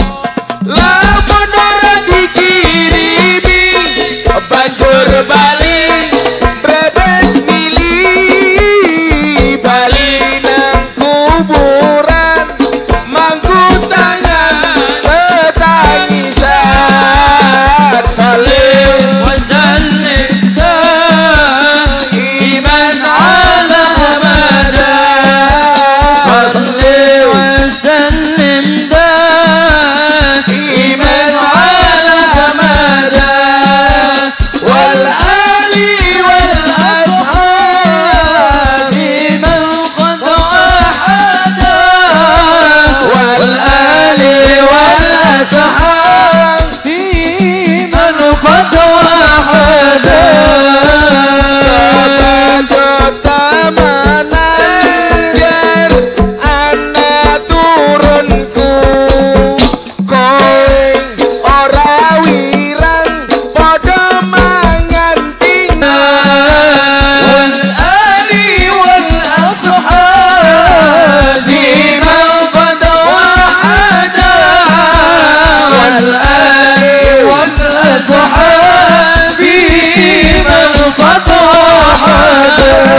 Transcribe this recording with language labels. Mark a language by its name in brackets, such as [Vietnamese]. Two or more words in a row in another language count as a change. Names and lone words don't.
[Javanese] Lamun ora dikirimi banjur bali brebes milih bali nang kuburan mangku tangan ketangisan. [Arabic] صل وسلم دائما على مدى. صل وسلم دائما على مدى والآل والأصحاب من قد وحدا والآل والأصحاب من قد وحدا. [Javanese] Jota manan yen ana turunku kowe ora wirang padha mangan [Arabic] pinang والآل والأصحاب من قد وحدا والآل والأصحاب من قد وحدا.